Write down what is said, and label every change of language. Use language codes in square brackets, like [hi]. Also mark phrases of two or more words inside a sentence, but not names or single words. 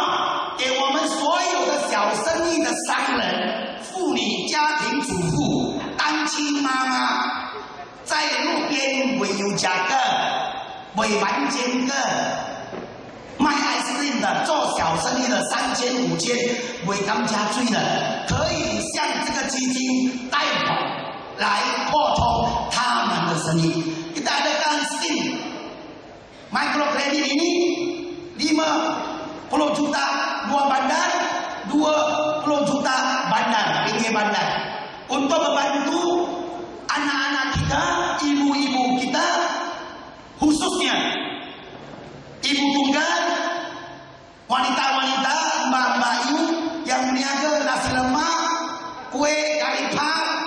[zh] 给我们所有的小生意的商人、妇女、家庭主妇、单亲妈妈，在路边没有价格、没完钱的卖 [en] ice cream [zh] 的、做小生意的3000、5000、没当家追的，可以向这个基金贷款来扩充他们的生意。 [ms] Kita adakan scheme micro credit ini 50 juta 2 bandar, 20 juta bandar, pinggir bandar, untuk membantu anak-anak kita, ibu-ibu kita, khususnya ibu tunggal, wanita-wanita, mbak-mbak ibu yang meniaga nasi lemak, kue karipap,